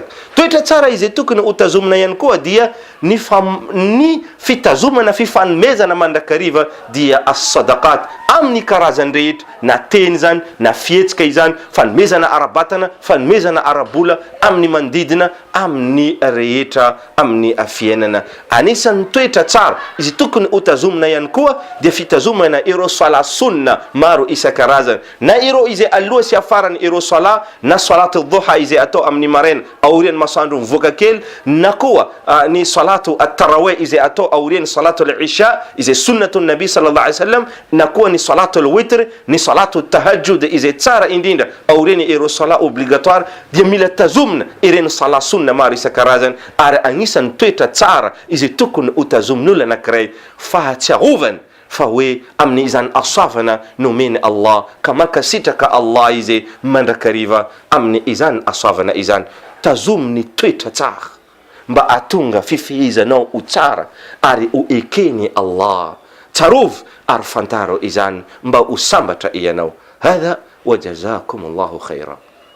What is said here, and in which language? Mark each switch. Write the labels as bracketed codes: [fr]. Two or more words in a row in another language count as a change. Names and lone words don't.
[mg] Toetra tsara izay tokony utazomina ihany koa dia ny fitazomana fifanomezana mandrakariva dia as-sadaqat amin'ny karazany rehetra, na teny zany na fihetsika izany, fanomezana arabatana, fanomezana arabola, amin'ny mandidina, amin'ny rehetra, amin'ny fiainana. Anisan'ny toetra tsara izy tokony utazomina ihany koa dia fitazomana ireo sala sunna maro isan-karazany, na ireo izay aloha sy afarany ireo sala, na [ar] صلاة الضحى [mg] izay atao amin'ny maraina aorian'ny masoandro mivoaka kely, na koa ny [ar] صلاة التراويح [mg] izay atao aorian'ny [ar] صلاة العشاء [mg] izay [ar] سنة النبي صلى الله عليه وسلم, [mg] na koa ny [ar] صلاة الوتر, [mg] ny [ar] صلاة تهجد [mg] izay tsara indrindra aorian'ny ireo sala obligatoire, dia mila tazomina ireny sala sunna maro isan-karazany. Ary agnisan'ny toetra tsara izay tokony utazomin'olona anankiray fahatsiarovana fa hoe amin'ny izany asavana nomeny Allah, ka makasitraka Allah izay mandrakariva amin'ny izany asavana izany. Tazominy toetra tsara mba atonga fifehezanao ho tsara ary ho ekeny Allah. Tsarovy ary fantaro izany mba ho sambatra ianao. [ar] هذا وجزاكم الله خيرا.